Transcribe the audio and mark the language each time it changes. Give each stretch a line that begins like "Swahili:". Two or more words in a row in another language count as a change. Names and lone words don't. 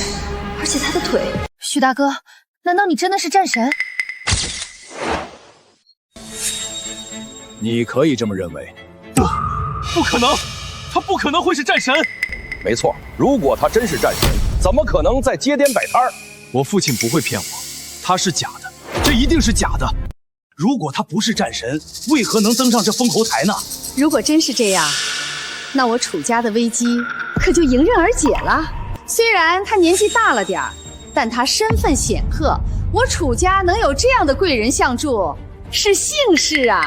Chinese: 而且他的腿……許大哥，難道你真的是戰神？你可以這麼認為。不可能，他不可能會是戰神。沒錯，如果他真是戰神，怎麼可能在街邊擺攤兒？我父親不會騙我，他是假的，這一定是假的。如果他不是戰神，為何能登上這封侯台呢？如果真是這樣，那我楚家的危機可就迎刃而解了。雖然他年紀大了點兒，但他身份顯赫，我楚家能有這樣的貴人相助，是幸事啊。